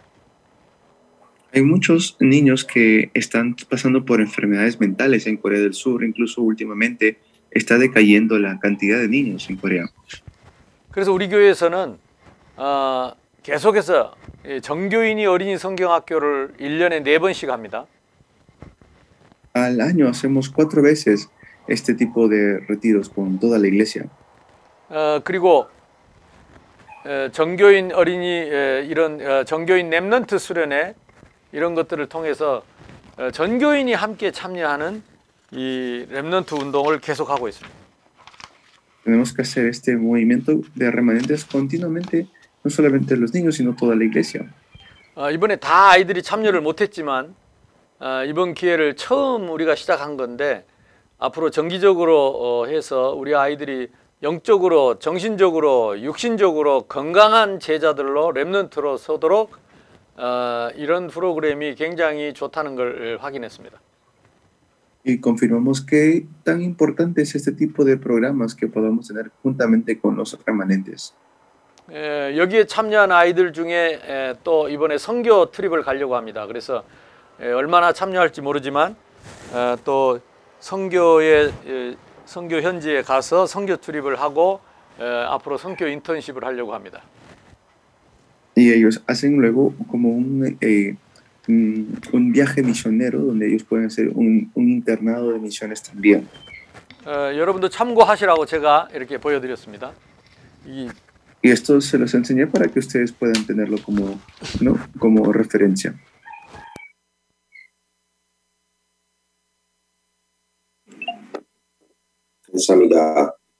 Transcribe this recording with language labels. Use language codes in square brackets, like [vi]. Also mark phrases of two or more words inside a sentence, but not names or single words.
[es] Hay muchos niños que están pasando por enfermedades mentales en Corea del Sur, incluso últimamente está decayendo la cantidad de niños en Corea. [ko] 그래서 우리 교회에서는 계속해서 정교인이 어린이 성경학교를 1년에 4번씩 합니다. [es] Al año hacemos 4 veces este tipo de retiros con toda la iglesia. [ko] 그리고 정교인 어린이 이런 정교인 렘넌트 수련회 이런 것들을 통해서 전교인이 함께 참여하는 이 렘넌트 운동을 계속하고 있습니다. [es] Tenemos que hacer este movimiento de remanentes continuamente, no solamente los niños, sino toda la iglesia. [ko] 이번에 다 아이들이 참여를 못했지만 이번 기회를 처음 우리가 시작한 건데 앞으로 정기적으로 해서 우리 아이들이 영적으로, 정신적으로, 육신적으로 건강한 제자들로 렘넌트로 서도록 이런 프로그램이 굉장히 좋다는 걸 확인했습니다. [es] Y confirmamos que tan importante es este tipo de programas que podamos tener juntamente con los remanentes. [ko] 여기에 참여한 아이들 중에 또 이번에 선교 트립을 가려고 합니다. 그래서 얼마나 참여할지 모르지만 또 선교 현지에 가서 선교 트립을 하고 앞으로 선교 인턴십을 하려고 합니다. [es] Y ellos hacen luego como un viaje misionero donde ellos pueden hacer un internado de misiones también. [ko] 여러분도 참고하시라고 제가 이렇게 보여드렸습니다. [es] Y esto se los enseñé para que ustedes puedan tenerlo como, ¿no? como referencia. [ko] 감사합니다.